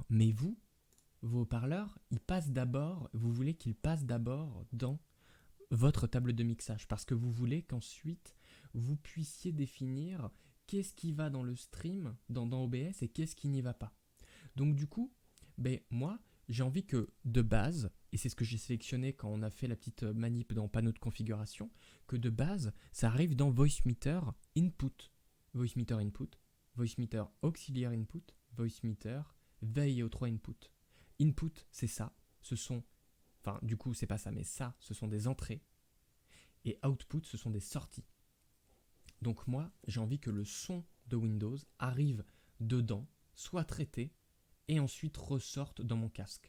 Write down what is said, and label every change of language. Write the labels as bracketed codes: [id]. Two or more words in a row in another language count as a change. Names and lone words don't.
[fr] Mais vous, vos haut-parleurs, ils passent d'abord, vous voulez qu'ils passent d'abord dans votre table de mixage parce que vous voulez qu'ensuite vous puissiez définir qu'est-ce qui va dans le stream, dans OBS et qu'est-ce qui n'y va pas. Donc du coup, ben, moi, j'ai envie que de base, et c'est ce que j'ai sélectionné quand on a fait la petite manip dans panneau de configuration, que de base, ça arrive dans Voice Meter Input. Voice Meter Input, Voice Meter Auxiliaire Input, Voice Meter VAO3 Input. Input, c'est ça, ce sont, enfin du coup c'est pas ça, mais ça, ce sont des entrées, et Output, ce sont des sorties. Donc moi, j'ai envie que le son de Windows arrive dedans, soit traité, et ensuite ressortent dans mon casque.